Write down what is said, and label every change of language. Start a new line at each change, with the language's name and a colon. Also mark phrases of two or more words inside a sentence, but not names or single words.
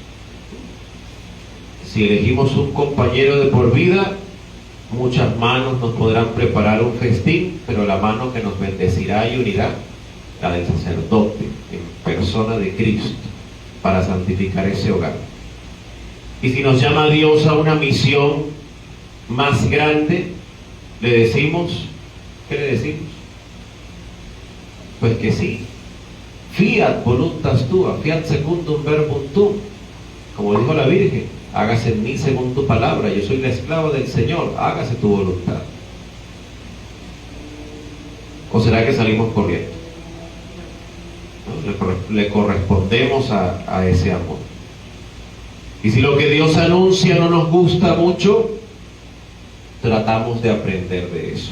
Spanish: Si elegimos un compañero de por vida, muchas manos nos podrán preparar un festín, pero la mano que nos bendecirá y unirá, la del sacerdote, en persona de Cristo, para santificar ese hogar. Y si nos llama Dios a una misión más grande, le decimos, ¿qué le decimos? Pues que sí.
Latin: Fiat voluntas tua, fiat secundum verbum tuum.
Spanish: Como dijo la Virgen, hágase en mí según tu palabra, yo soy la esclava del Señor, hágase tu voluntad. ¿O será que salimos corriendo? ¿No? Le correspondemos a ese amor. Y si lo que Dios anuncia no nos gusta mucho, tratamos de aprender de eso.